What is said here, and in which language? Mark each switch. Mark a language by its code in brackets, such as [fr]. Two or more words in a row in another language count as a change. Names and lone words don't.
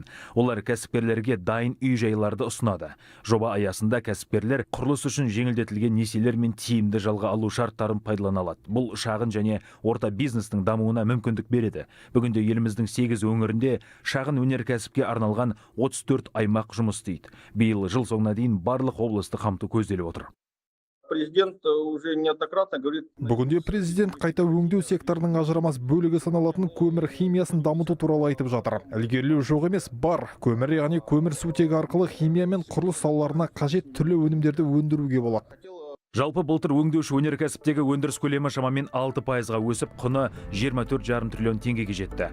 [kk] Олар кәсіпкерлерге дайын үй-жайларды ұсынады. Жоба аясында кәсіпкерлер құрылыс үшін жеңілдетілген несиелер мен тиімді жалға алу шарттарын пайдалана алады. Бұл шағын және орта бизнестің дамуына мүмкіндік береді. Бүгінде еліміздің 8 өңірінде шағын өнеркәсіпке арналған 34 аймақ жұмыс істейді. Биыл жыл соңына дейін барлық облысты қамту көзделіп отыр. [ru] Президент уже неоднократно говорит. [kk] Бүгінде президент қайта өңдеу секторының ажырамас бөлігі саналатын көмір химиясын дамыту туралы айтып жатыр. Ілгерілеу жоқ емес, бар. Көмір, яғни көмір сутегі арқылы химия мен құрылыс салаларына қажет түрлі өнімдерді өндіруге болады. Жалпы былтыр өңдеуші өнеркәсіптегі өндіріс көлемі шамамен 6%-ға өсіп, құны 24,5 триллион теңгеге жетті.